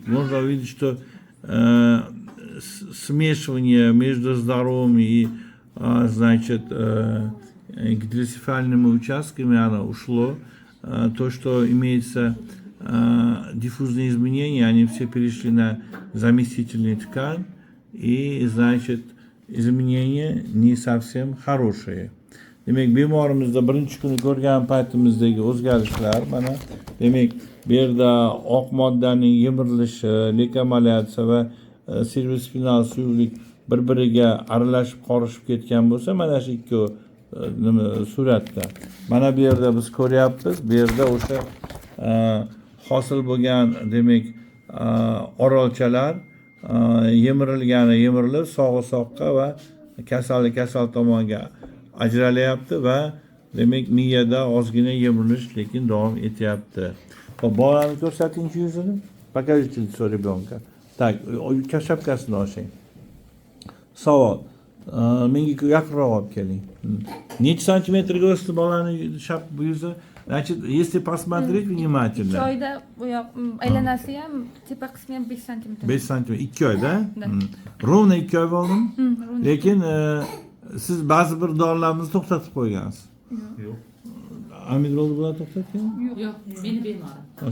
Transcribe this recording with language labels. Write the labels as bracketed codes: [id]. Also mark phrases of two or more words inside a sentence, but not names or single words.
[ru] Можно увидеть, что смешивание между здоровыми и, значит, гидросефальными участками оно ушло. То, что имеется диффузные изменения, они все перешли на заместительную ткань, и, значит, изменения не совсем хорошие. [uz] Demek bemorimizda birinchi kuni ko'rgan paytimizdagi o'zgarishlar mana, demak, bu yerda oq moddaning yemirilishi, leykomalatsiya va servospinal suyuqlik bir-biriga aralashib qorishib ketgan bo'lsa, mana shu ikki suratda. Mana bu yerda biz ko'ryapmiz, bu yerda o'sha hosil bo'lgan, demak, orolchalar yemirilib, sog'i soqqa va kasali kasal tomonga ajralyapti va demak miyada ozgina yemirilish lekin davom etyapti. Hop, bolani ko'rsatingchi yuzini. [ru] Покажите лицо ребенка. Так, [uz] shapkasini oching. Savol. Menga yaqinroq olib keling. Necha santimetrga o'sdi bolani yuzi? [ru] Значит, если посмотреть внимательно. [uz] 2 oyda bu yoq aylanasi ham, tepa qismi ham 5 santimetr. 5 santimetr. 2 oyda? Ровно 2 oy bo'ldimi? Lekin siz ba'zi bir dorilarimizni to'xtatib qo'ygansiz. Yo'q. Amidrolni bilan to'xtatganmi? Yo'q, meni bemorim.